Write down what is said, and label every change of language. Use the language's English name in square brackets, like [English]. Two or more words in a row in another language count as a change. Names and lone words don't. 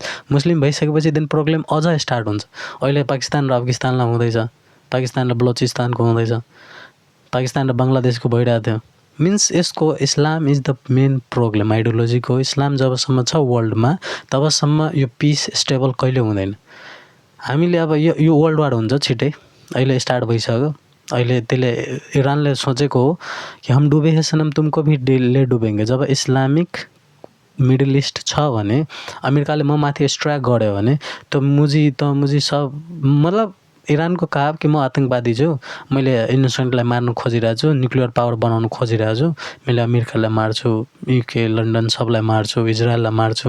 [Nepali] मुस्लिम भइसकेपछि [English] then problem [Nepali] अझ स्टार्ट हुन्छ। अहिले पाकिस्तान र अफगानिस्तानलाई हुँदैछ, पाकिस्तान र बलुचिस्तानको हुँदैछ, पाकिस्तान र बङ्गलादेशको भइरहेको थियो। [English] means यसको Islam is the main problem ideologyको। [Nepali] इस्लाम जबसम्म छ वर्ल्डमा तबसम्म यो [English] peace stable [Nepali] कहिले हुँदैन। हामीले अब यो [English] world war [Nepali] हुन्छ छिटै, अहिले स्टार्ट भइसक्यो। अहिले त्यसले इरानले सोचेको हो कि [Hindi] हम डुबे हैं सनम तुमको भी ले डुबेंगे। [Nepali] जब इस्लामिक मिडल इस्ट छ भने अमेरिकाले म माथि स्ट्राइक गर्यो भने त मुजी सब, मतलब इरानको [Hindi] कहा कि [Nepali] म आतङ्कवादी छु, मैले इनोसेन्टलाई मार्न खोजिरहेको छु, [English] nuclear power [Nepali] बनाउन खोजिरहेको छु, मैले अमेरिकालाई मार्छु, युके लन्डन सबलाई मार्छु, इजरायललाई मार्छु।